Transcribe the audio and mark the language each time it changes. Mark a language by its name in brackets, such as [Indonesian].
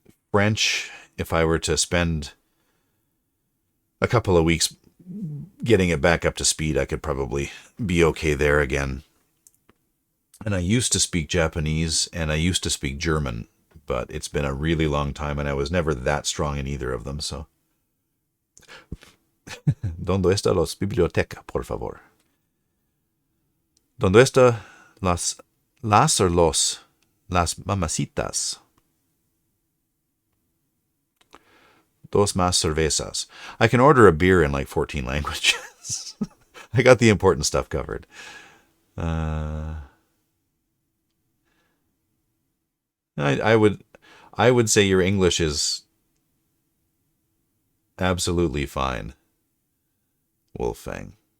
[English] French, if I were to spend a couple of weeks getting it back up to speed, I could probably be okay there again. And I used to speak Japanese and I used to speak German, but it's been a really long time and I was never that strong in either of them, so. [Spanish] ¿Dónde está los biblioteca, por favor? ¿Dónde está las or las mamacitas? Dos más cervezas. [English] I can order a beer in like 14 languages. I got the important stuff covered. I would say your English is absolutely fine, Wolfang.